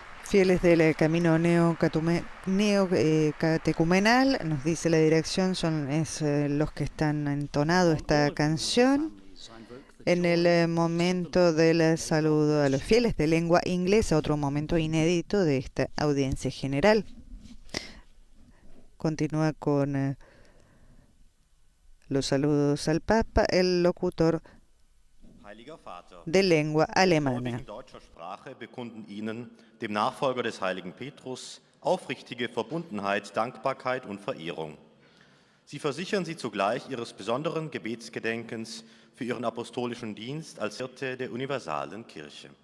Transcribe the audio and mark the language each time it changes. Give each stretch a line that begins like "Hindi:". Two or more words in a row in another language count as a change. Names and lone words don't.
Spanish: Fieles del camino neocatecumenal, nos dice la dirección, son los que están entonando esta canción en el momento del saludo a los fieles de lengua inglesa, otro momento inédito de esta audiencia general. Continúa con los saludos al Papa, el locutor de lengua alemana.
German: Bekunden Ihnen, dem Nachfolger des heiligen Petrus, aufrichtige Verbundenheit, Dankbarkeit und Verehrung. Sie versichern Sie zugleich Ihres besonderen Gebetsgedenkens für Ihren apostolischen Dienst als Hirte der universalen Kirche.